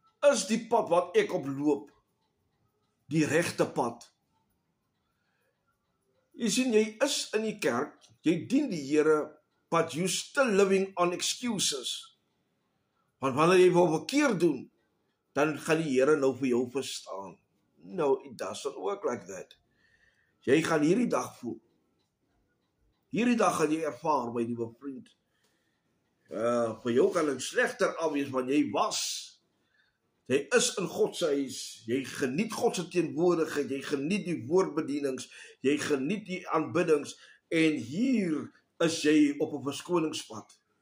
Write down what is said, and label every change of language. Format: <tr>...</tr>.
<af>Is die pad wat ek oploop die regte pad? Jy sien, jy is in die kerk, jy dien die Here,</af> <en>but you still living on excuses.</en> <af>Want wanneer jy wil verkeerd doen, dan gaan die Here nou vir jou verstaan.</af> <en>No, it doesn't work like that.</en> <af>Jy gaan hierdie dag voel. Hierdie dag gaan jy ervaar, my liewe vriend. Vir jou kan dit slegter afwees, want jy was. Jy is in God se huis, jy geniet God se teenwoordigheid, jy geniet die woordbedienings, jy geniet die aanbiddings, en hier is jy op 'n verskoningspad.</af>